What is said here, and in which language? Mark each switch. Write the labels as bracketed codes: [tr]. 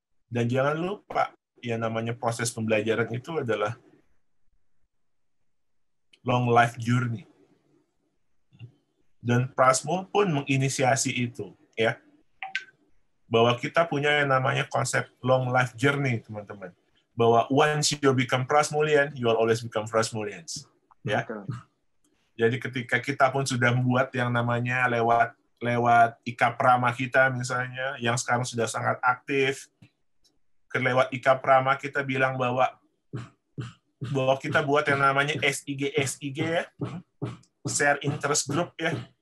[id] Dan jangan lupa, yang namanya proses pembelajaran itu adalah [en] long life journey. [id] Dan Prasmul pun menginisiasi itu, ya. Bahwa kita punya yang namanya konsep [en] long life journey, [id] teman-teman. [en] Bahwa once you become Prasmulian, you will always become Prasmulians. [id] Ya. Jadi ketika kita pun sudah membuat yang namanya lewat Ika Prama kita misalnya, yang sekarang sudah sangat aktif, lewat Ika Prama kita bilang bahwa kita buat yang namanya SIG ya, [en] share interest group [id] ya.